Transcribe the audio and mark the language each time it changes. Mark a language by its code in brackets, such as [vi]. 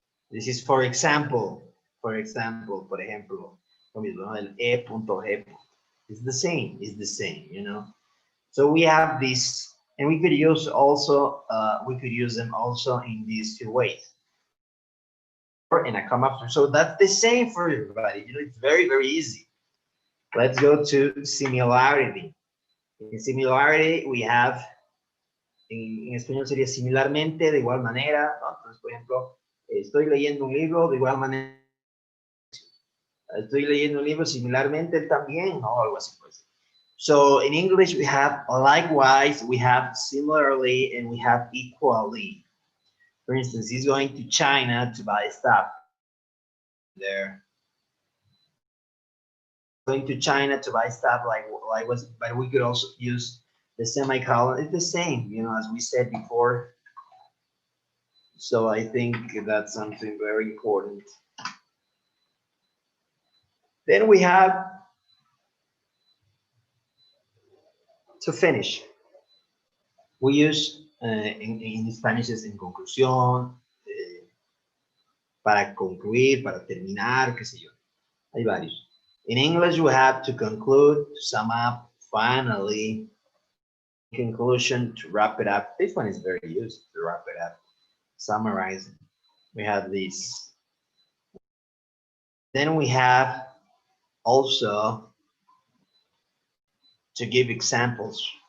[en] This is for example, [es] por ejemplo, lo mismo, ¿no? [en] El E.G. It's the same, you know. So we have this, and we could use also, we could use them also in these 2 ways. Or in a comma, so that's the same for everybody. You know, it's very, very easy. Let's go to similarity. In similarity, we have, [es] en español sería similarmente, de igual manera, ¿no? Entonces, por ejemplo, estoy leyendo un libro, de igual manera, estoy leyendo un libro, similarmente, él también, ¿no? Algo así, pues. [en] So, in English, we have likewise, we have similarly, and we have equally. For instance, he's going to China to buy stuff there. Going to China to buy stuff like was, but we could also use the semicolon. It's the same, you know, as we said before. So I think that's something very important. Then we have, to finish, we use in Spanish [es] es en conclusión, para concluir, para terminar, qué sé yo. Hay varios. [en] In English, we have to conclude, to sum up, finally, conclusion, to wrap it up. This one is very used, to wrap it up, summarizing. We have this. Then we have also to give examples.